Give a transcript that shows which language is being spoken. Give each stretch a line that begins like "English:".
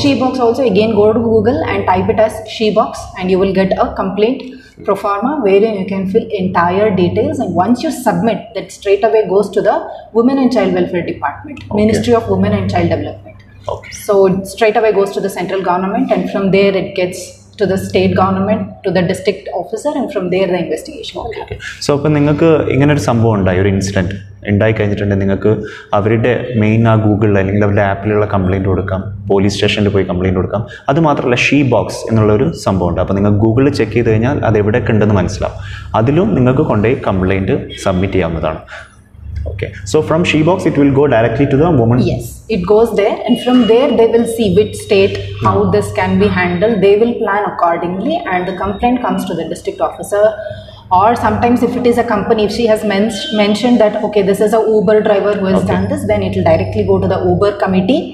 English: SheBox also, again, go to Google and type it as SheBox, and you will get a complaint pro forma wherein you can fill entire details, and once you submit, that straight away goes to the Women and Child Welfare Department, Ministry of Women and Child Development. Okay. So it straight away goes to the central government, and from there it gets to the state government, to the district officer, and from there the investigation will happen.
Malayalam: So അപ്പോൾ നിങ്ങൾക്ക് ഇങ്ങനെ ഒരു സംഭവം ഉണ്ടായി, ഒരു incident ഉണ്ടായി കഴിഞ്ഞിട്ടുണ്ടെങ്കിൽ നിങ്ങൾക്ക് അവരുടെ മെയിൻ ആ ഗൂഗിളിൽ അല്ലെങ്കിൽ അവരുടെ ആപ്പിലുള്ള കംപ്ലയിൻറ്റ് കൊടുക്കാം, പോലീസ് സ്റ്റേഷനിൽ പോയി കംപ്ലയിൻറ്റ് കൊടുക്കാം. അതുമാത്രമല്ല SheBox എന്നുള്ളൊരു സംഭവമുണ്ട്. അപ്പോൾ നിങ്ങൾ ഗൂഗിളിൽ ചെക്ക് ചെയ്ത് കഴിഞ്ഞാൽ അത് എവിടെയൊക്കെ ഉണ്ടെന്ന് മനസ്സിലാവും. അതിലും നിങ്ങൾക്ക് കൊണ്ടുപോയി കംപ്ലയിൻറ്റ് സബ്മിറ്റ് ചെയ്യാവുന്നതാണ്.
English: Okay, so from SheBox it will go directly to the woman? Yes, it goes there, and from there they will see which state, how this can be handled. They will plan accordingly, and the complaint comes to the district officer. Or sometimes if it is a company, if she has mentioned that, okay, this is a Uber driver who has done this, then it will directly go to the Uber committee.